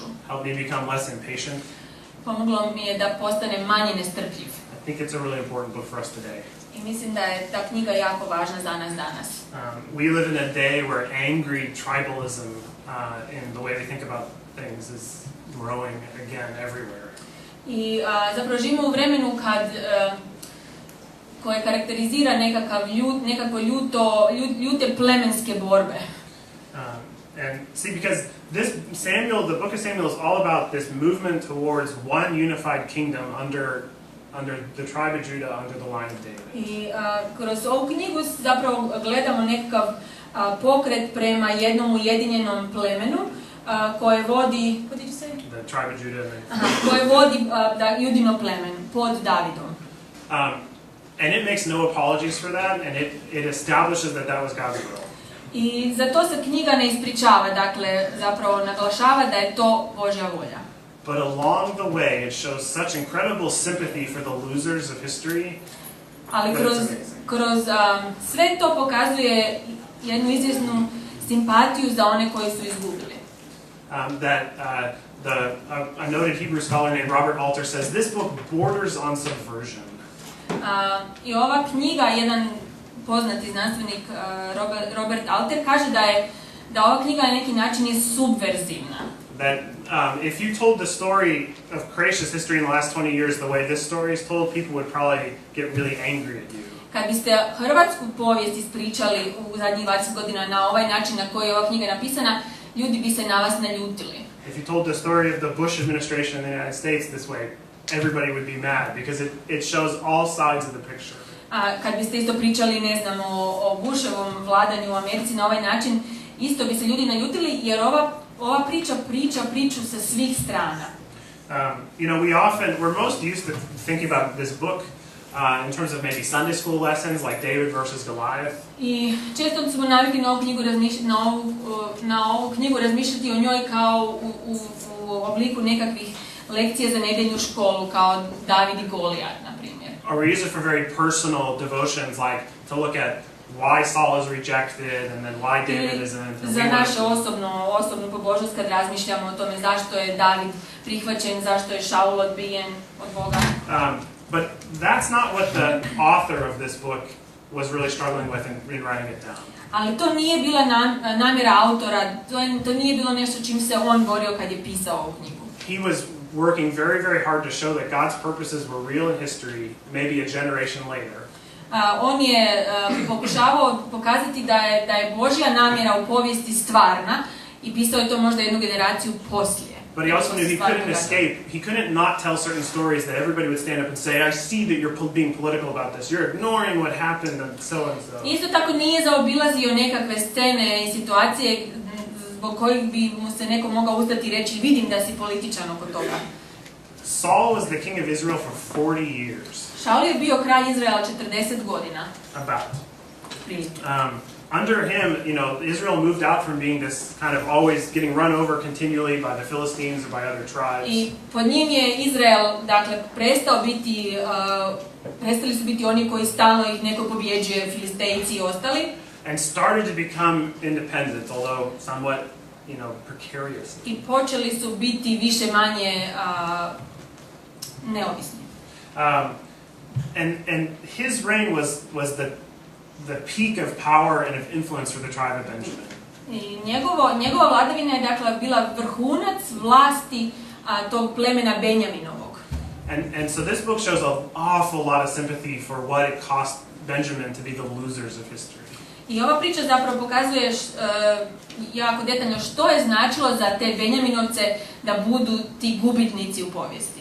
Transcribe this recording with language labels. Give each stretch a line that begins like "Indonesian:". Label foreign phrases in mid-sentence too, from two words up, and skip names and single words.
English: Helped me become less impatient.
Croatian: Pomoglo mi je da postanem manje nestrpljiv.
English: I think it's a really important book for us today.
Croatian: I mislim da je ta knjiga jako važna za nas danas.
English: We live in a day where angry tribalism in the way we think about things is growing again everywhere.
Croatian: I zapravo živimo u vremenu koje karakterizira nekako ljute plemenske borbe.
English: And see, because the book of Samuel is all about this movement towards one unified kingdom under the tribe of Judah, under the line of David.
Croatian: I kroz ovu knjigu zapravo gledamo nekakav pokret prema jednom ujedinjenom plemenu koje vodi,
English: what did you say? The tribe of Judah.
Croatian: Koje vodi Judino plemen pod Davidom.
English: And it makes no apologies for that, and it establishes that was God's will.
Croatian: I za to se knjiga ne ispričava, dakle zapravo naglašava da je to Božja volja.
English: But along the way, it shows such incredible sympathy for the losers of history.
Croatian: Ali kroz sve to pokazuje jednu izvjesnu simpatiju za one koji su izgubili.
English: A noted Hebrew scholar named Robert Alter says this book borders on subversion.
Croatian: I ova knjiga, jedan poznati znanstvenik Robert Alter kaže da ova knjiga na neki način je subverzivna.
English: That if you told the story of Croatia's history in the last 20 years the way this story is told, people would probably get really angry at you.
Croatian: Kad biste hrvatsku povijest ispričali u zadnjih 20 godina na ovaj način na koji je ova knjiga napisana, ljudi bi se na vas naljutili.
English: If you told the story of the Bush administration in the United States this way, everybody would be mad because it shows all sides of the picture.
Croatian: Kad biste isto pričali, ne znam, o Bushovom vladanju u Americi na ovaj način, isto bi se ljudi naljutili jer ova priču sa svih strana.
English: We're most used to thinking about this book in terms of maybe Sunday school lessons like David versus Goliath.
Croatian: I često smo navikli na ovu knjigu razmišljati o njoj kao u obliku nekakvih lekcija za nedeljnu školu, kao David i Golijat, na primjer.
English: Or we use it for very personal devotions, like to look at why Saul is rejected and then why David isn't.
Croatian: Za naše osobnu pobožnost kad razmišljamo o tome zašto je David prihvaćen, zašto je Šaul odbijen od Boga.
English: But that's not what the author of this book was really struggling with in writing it down.
Croatian: Ali to nije bila namjera autora, to nije bilo nešto čim se on borio kad je pisao ovu knjigu.
English: He was working very, very hard to show that God's purposes were real in history, maybe a generation later.
Croatian: On je pokušavao pokazati da je Božja namjera u povijesti stvarna i pisao je to možda jednu generaciju poslije.
English: But he also knew he couldn't escape. He couldn't not tell certain stories that everybody would stand up and say, I see that you're being political about this. You're ignoring what happened and so and so.
Croatian: Isto tako nije zaobilazio nekakve scene i situacije zbog kojih bi mu se neko mogao ustati i reći vidim da si političan oko toga.
English: Saul was the king of Israel for 40 years.
Croatian: Šaul je bio kralj Izraela 40 godina.
English: About. Under him, Israel moved out from being this kind of always getting run over continually by the Philistines or by other tribes.
Croatian: I pod njim je Izrael, dakle, prestali su biti oni koji stalno ih neko pobjeđuje, Filistejci i ostali.
English: And started to become independent, although somewhat, precarious.
Croatian: I počeli su biti više manje neovisni.
English: And his reign was the peak of power and of influence for the tribe of Benjamin.
Croatian: I njegova vladavina je dakle bila vrhunac vlasti tog plemena Benjaminovog.
English: And so this book shows an awful lot of sympathy for what it cost Benjamin to be the losers of history.
Croatian: I ova priča zapravo pokazuje jako detaljno što je značilo za te Benjaminovce da budu ti gubitnici u povijesti.